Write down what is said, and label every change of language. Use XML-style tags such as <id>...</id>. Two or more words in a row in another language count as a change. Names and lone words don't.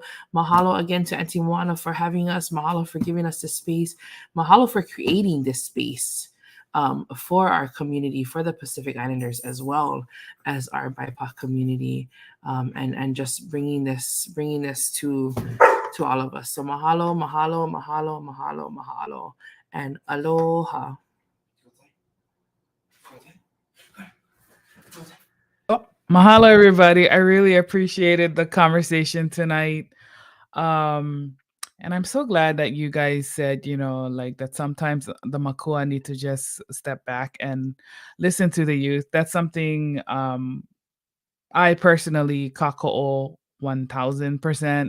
<en>Mahalo again to Auntie Moana for having us. Mahalo for giving us this space. Mahalo for creating this space for our community, for the Pacific Islanders, as well as our BIPOC community, and just bringing this to all of us.</en> <haw>So mahalo, mahalo, mahalo, mahalo, mahalo.</haw> <en>And aloha. Mahalo, everybody. I really appreciated the conversation tonight. And I'm so glad that you guys said, that sometimes the makua need to just step back and listen to the youth. That's something I personally kaka'o 1000%.</en>